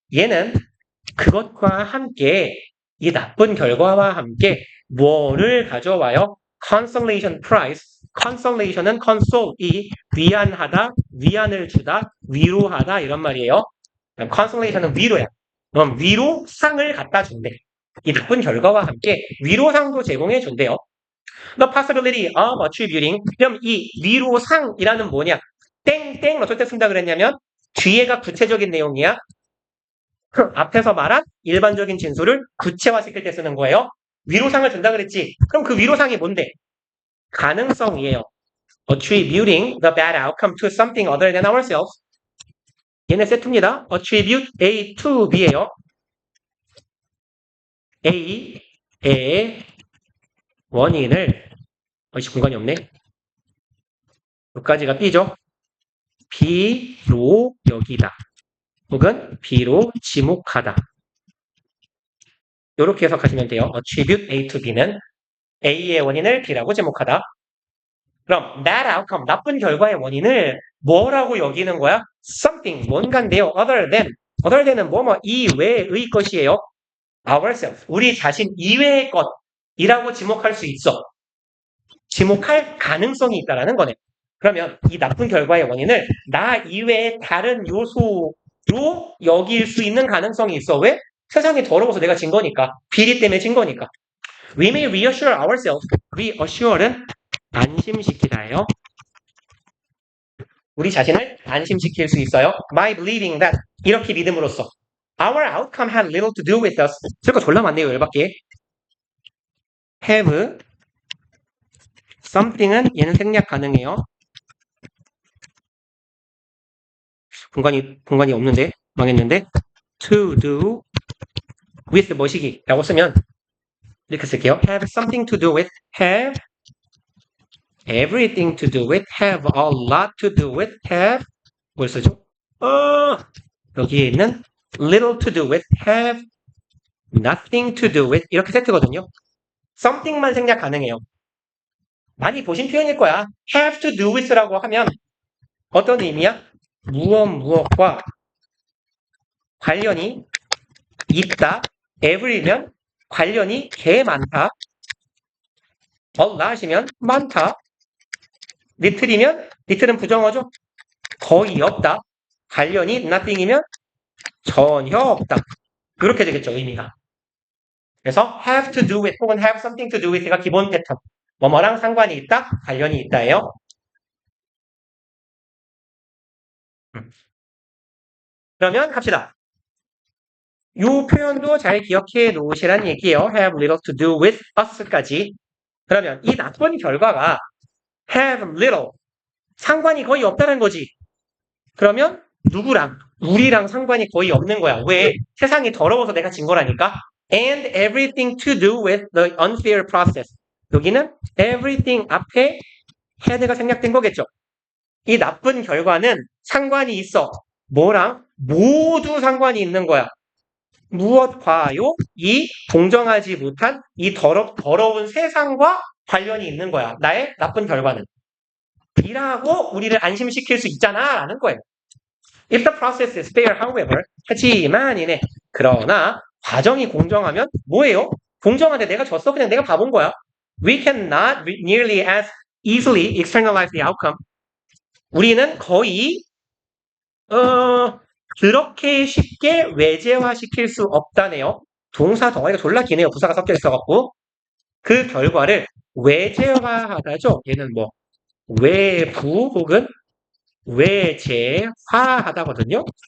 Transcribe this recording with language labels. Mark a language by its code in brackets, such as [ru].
[ko] 얘는 그것과 함께 이 나쁜 결과와 함께 뭐를 가져와요? [en] consolation prize. [ko] consolation은 console이 위안하다, 위안을 주다, 위로하다 이런 말이에요. consolation은 위로야. 그럼 위로상을 갖다 준대. 이 나쁜 결과와 함께 위로상도 제공해 준대요. [en] The possibility of attributing. [ko] 그럼 이 위로상이라는 뭐냐? 땡땡 어떨 때 쓴다 그랬냐면 뒤에가 구체적인 내용이야. 앞에서 말한 일반적인 진술을 구체화시킬 때 쓰는 거예요. 위로상을 준다 그랬지. 그럼 그 위로상이 뭔데? 가능성이에요. [en] Attributing the bad outcome to something other than ourselves. [ko] 얘네 세트입니다. [en] Attribute A to B예요. [ko] A의 원인을 공간이 없네. 여기까지가 B죠. B로 여기다. 혹은 B로 지목하다. 이렇게 해석하시면 돼요. Attribute A to B는 A의 원인을 B라고 지목하다. 그럼 bad outcome, 나쁜 결과의 원인을 뭐라고 여기는 거야? something, 뭔가인데요. other than은 뭐뭐 이외의 것이에요. ourselves, 우리 자신 이외의 것이라고 지목할 수 있어. 지목할 가능성이 있다라는 거네. 그러면 이 나쁜 결과의 원인을 나 이외의 다른 요소로 여길 수 있는 가능성이 있어. 왜? 세상이 더러워서 내가 진 거니까. 비리 때문에 진 거니까. [en] We may reassure ourselves. reassure는 [ko] 안심시키다예요. 우리 자신을 안심시킬 수 있어요. [en] By believing that. [ko] 이렇게 믿음으로써. [en] Our outcome had little to do with us. [ko] 쓸 거 졸라 많네요, 열받게. Have something은 얘는 생략 가능해요. 공간이 없는데, 망했는데. To do with 뭐시기 라고 쓰면 이렇게 쓸게요. [en] Have something to do with, have everything to do with, have a lot to do with, have [ko] 뭘 쓰죠? 여기에 있는 [en] little to do with, have nothing to do with [ko] 이렇게 세트거든요. something만 생략 가능해요. 많이 보신 표현일 거야. have to do with라고 하면 어떤 의미야? 무엇과 관련이 있다. every면 관련이 개 많다. a lot이면 많다. little이면 little은 부정어죠. 거의 없다. 관련이 nothing이면 전혀 없다. 이렇게 되겠죠, 의미가. [en] 그래서 have to do with 혹은 have something to do with가 기본 패턴. [ko] 뭐뭐랑 상관이 있다, 관련이 있다예요. 그러면 갑시다. 이 표현도 잘 기억해 놓으시란 얘기예요. [en] have little to do with us까지. [ko] 그러면 이 나쁜 결과가 have little 상관이 거의 없다는 거지. 그러면 누구랑? 우리랑 상관이 거의 없는 거야. 왜? 세상이 더러워서 내가 진 거라니까. [en] And everything to do with the unfair process. [ko] 여기는 everything 앞에 head가 생략된 거겠죠. 이 나쁜 결과는 상관이 있어. 뭐랑? 모두 상관이 있는 거야. 무엇과요? 이 공정하지 못한 이 더러운 세상과 관련이 있는 거야. 나의 나쁜 결과는. 이라고 우리를 안심시킬 수 있잖아 라는 거예요. [en] If the process is fair, however, [ko] 하지만 이네. 그러나 과정이 공정하면 뭐예요? 공정한데 내가 졌어? 그냥 내가 바본 거야. [en] We cannot nearly as easily externalize the outcome. [ko] 우리는 거의 그렇게 쉽게 외제화시킬 수 없다네요. 동사 덩어리가 졸라 기네요. 부사가 섞여 있어갖고 그 결과를 외제화하다죠. 얘는 뭐 외부 혹은 외제화하다거든요.